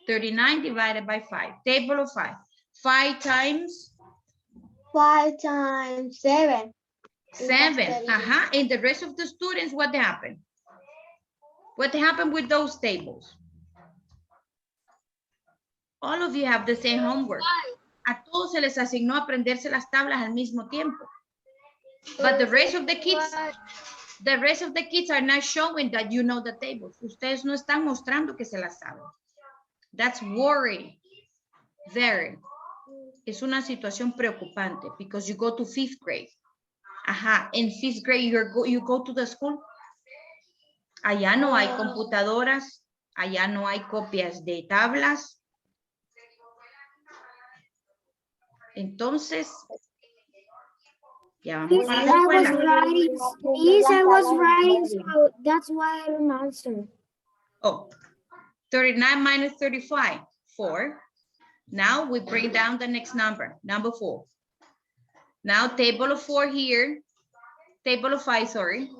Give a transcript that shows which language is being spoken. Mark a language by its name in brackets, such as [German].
[English] 39 divided by 5. Table of 5. 5 times 5 times 7. 7. And the rest of the students, what happened? What happened with those tables? All of you have the same homework. [Spanish] A todos se les asignó aprenderse las tablas al mismo tiempo. [English] But the rest of the kids are not showing that you know the tables. [Spanish] Ustedes no están mostrando que se las saben. [English] That's worrying. Very. [Spanish] Es una situación preocupante [English] because you go to 5th grade. In 5th grade you go to the school. [Spanish] Allá no hay computadoras, allá no hay copias de tablas. Entonces, ya vamos para la [English] I was [Spanish] escuela. [English] writing. Yes, I was writing, so that's why I don't answer. Oh, 39 minus 35, 4. Now we bring down the next number, number 4. Now table of 4 here, table of 5, sorry.